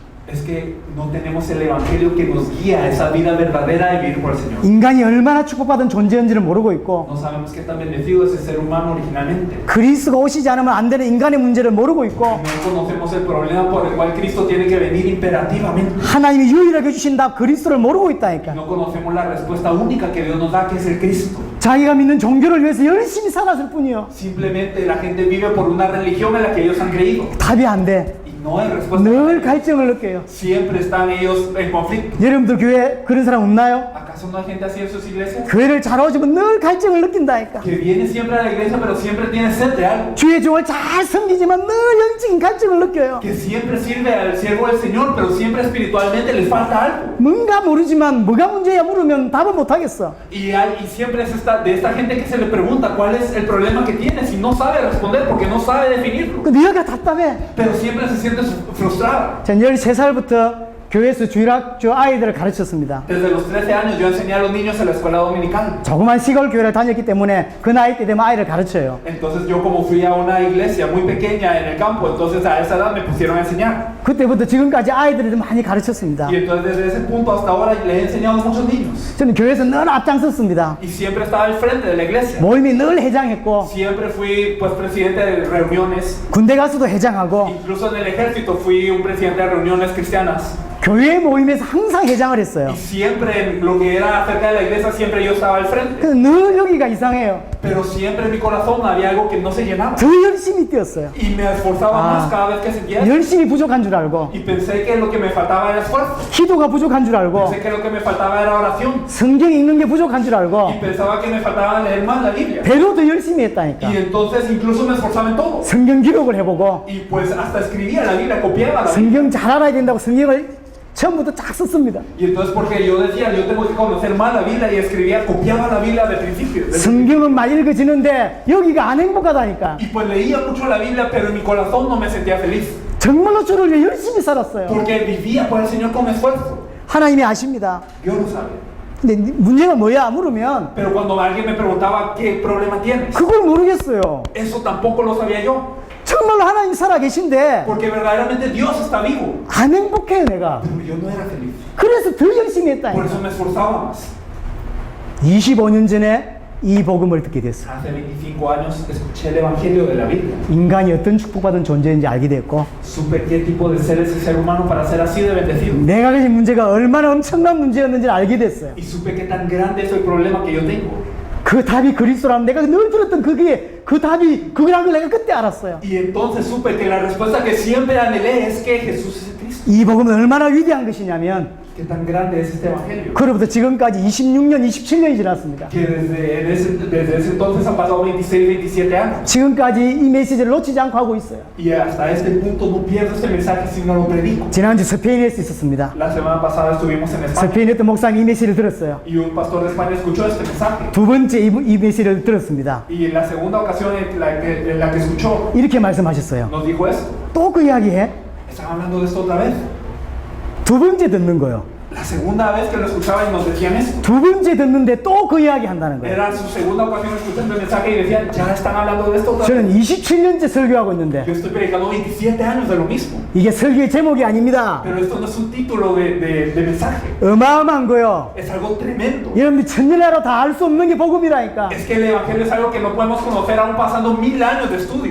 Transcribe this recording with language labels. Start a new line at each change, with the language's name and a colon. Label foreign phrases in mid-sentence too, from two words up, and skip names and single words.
Spanish: Es que no tenemos el Evangelio que nos guía a esa vida verdadera de vivir por el Señor.
Korean: 인간이 얼마나 축복받은 존재인지를 모르고 있고
Spanish: No sabemos qué tan bendecido es el ser humano originalmente.
Korean: 그리스도가 오시지 않으면 안 되는 인간의 문제를 모르고 있고
Spanish: No conocemos el problema por el cual Cristo tiene que venir imperativamente.
Korean: 하나님이 유일하게 주신 답 그리스도를 모르고 있다니까.
Spanish: No conocemos la respuesta única que Dios nos da, que es el Cristo.
Korean: 자기가 믿는 종교를 위해서 열심히 살았을 뿐이요.
Spanish: Simplemente la gente vive por una religión en la que ellos han creído.
Korean: 답이 안 돼.
Spanish: Y no hay respuesta.
Korean: 늘 갈증을 느껴요.
Spanish: Siempre están ellos en conflicto.
Korean: 여러분들 교회 그런 사람 없나요?
Spanish: ¿Acaso no hay gente así en sus iglesias?
Korean: 교회를 잘 오지만 늘 갈증을 느낀다니까.
Spanish: Que viene siempre a la iglesia, pero siempre tiene sed de algo.
Korean: 주의 종을 잘 섬기지만 늘 영적인 갈증을 느껴요.
Spanish: Que siempre sirve al siervo del Señor, pero siempre espiritualmente les falta algo.
Korean: 뭔가 모르지만 뭐가 문제야 물으면 답을 못 ha겠어.
Spanish: Y siempre es de esta gente que se le pregunta cuál es el problema que tienes y no sabe responder porque no sabe definirlo.
Korean: 그 네가 답답해.
Spanish: Pero siempre se siente frustrada.
Korean: 전 13살부터 교회에서 주일학교 아이들을 가르쳤습니다.
Spanish: Desde los 13 años yo enseñé a los niños en la escuela dominical.
Korean: 조그만 시골 교회를 다녔기 때문에 그 나이 때 되면 아이를 가르쳐요.
Spanish: Entonces yo como fui a una iglesia muy pequeña en el campo, entonces a esa edad me pusieron a enseñar.
Korean: 그때부터 지금까지 아이들을 많이 가르쳤습니다.
Spanish: Y entonces desde ese punto hasta ahora le he enseñado a muchos niños.
Korean: 저는 교회에서 늘 앞장섰습니다.
Spanish: Y siempre estaba al frente de la iglesia.
Korean: 모임에 늘 회장했고
Spanish: Siempre fui pues presidente de reuniones.
Korean: 군대 가서도 회장하고
Spanish: Incluso en el ejército fui un presidente de reuniones cristianas.
Korean: 교회 모임에서 항상 회장을 했어요.
Spanish: Y siempre en lo que era acerca de la iglesia, siempre yo estaba al frente.
Korean: 그래서 늘 여기가 이상해요.
Spanish: Pero siempre en mi corazón había algo que no se llenaba.
Korean: 더 열심히 뛰었어요.
Spanish: Y me esforzaba más cada vez que sentía eso.
Korean: 열심히 부족한 줄 알고
Spanish: Y pensé que lo que me faltaba era esfuerzo.
Korean: 기도가 부족한 줄 알고
Spanish: Pensé que lo que me faltaba era oración.
Korean: 성경 읽는 게 부족한 줄 알고
Spanish: Y pensaba que me faltaba leer más la Biblia.
Korean: 배로 더 열심히 했다니까.
Spanish: Y entonces incluso me esforzaba en todo.
Korean: 성경 기록을 해보고
Spanish: Y pues hasta escribía la Biblia, copiaba la Biblia.
Korean: 성경 잘 알아야 된다고 성경을 처음부터 쫙 썼습니다.
Spanish: Y entonces porque yo decía, yo tengo que conocer más la Biblia y escribía, copiaba la Biblia de principio.
Korean: 성경은 많이 읽어지는데 여기가 안 행복하다니까.
Spanish: Y pues leía mucho la Biblia, pero en mi corazón no me sentía feliz.
Korean: 정말로 주를 위해 열심히 살았어요.
Spanish: Porque vivía por el Señor con esfuerzo.
Korean: 하나님이 아십니다.
Spanish: Dios lo sabe.
Korean: 근데 문제가 뭐야 물으면
Spanish: Pero cuando alguien me preguntaba, ¿qué problema tienes?
Korean: 그걸 모르겠어요.
Spanish: Eso tampoco lo sabía yo.
Korean: 정말로 하나님 살아 계신데
Spanish: Porque verdaderamente Dios está vivo.
Korean: 안 행복해요 내가.
Spanish: Pero yo no era feliz.
Korean: 그래서 더 열심히
Spanish: Por eso
Korean: 했다니까.
Spanish: me esforzaba más.
Korean: 25년 전에 이 복음을 듣게 됐어요.
Spanish: Hace 25 años escuché el Evangelio de la Biblia.
Korean: 인간이 어떤 축복받은 존재인지 알게 됐고
Spanish: Supe qué tipo de ser es el ser humano para ser así de bendecido.
Korean: 내가 가진 문제가 얼마나 엄청난 문제였는지를 알게 됐어요.
Spanish: Y supe qué tan grande es el problema que yo tengo.
Korean: 그 답이 그리스도라면 내가 늘 들었던 그게 그 답이 그거란 걸 내가 그때 알았어요.
Spanish: Y entonces supe que la respuesta que siempre anhelé es que Jesús es el Cristo.
Korean: 이 복음은 얼마나 위대한 것이냐면
Spanish: Qué tan grande es este Evangelio.
Korean: 그로부터 지금까지 26년, 27년이 지났습니다.
Spanish: Que desde ese entonces han pasado 26, 27 años.
Korean: 지금까지 이 메시지를 놓치지 않고 하고 있어요.
Spanish: Y hasta este punto no pierdo este mensaje si no lo predico.
Korean: 지난주 스페인에서 있었습니다.
Spanish: La semana pasada estuvimos en España.
Korean: 스페인에 있던 목사님이 이 메시지를 들었어요.
Spanish: Y un pastor de España escuchó este mensaje.
Korean: 두 번째 이 메시지를 들었습니다.
Spanish: Y en la segunda ocasión en la que escuchó,
Korean: 이렇게 말씀하셨어요.
Spanish: nos dijo esto.
Korean: 또 그 이야기해?
Spanish: Estaba hablando de esto otra vez.
Korean: 두 번째 듣는 거요.
Spanish: La segunda vez que lo escuchaba y nos decían esto.
Korean: 두 번째 듣는데 또 그 이야기 한다는 거예요.
Spanish: Era su segunda ocasión escuchando el mensaje y decían, ya están hablando de esto otra vez.
Korean: 저는 27년째 설교하고 있는데
Spanish: Yo estoy predicando 27 años de lo mismo.
Korean: 이게 설교의 제목이 아닙니다.
Spanish: Pero esto no es un título de mensaje.
Korean: 어마어마한 거요.
Spanish: Es algo tremendo.
Korean: 여러분들 천년이라도 다 알 수 없는 게 복음이라니까.
Spanish: Es que el Evangelio es algo que no podemos conocer aún pasando 1000 años de estudio.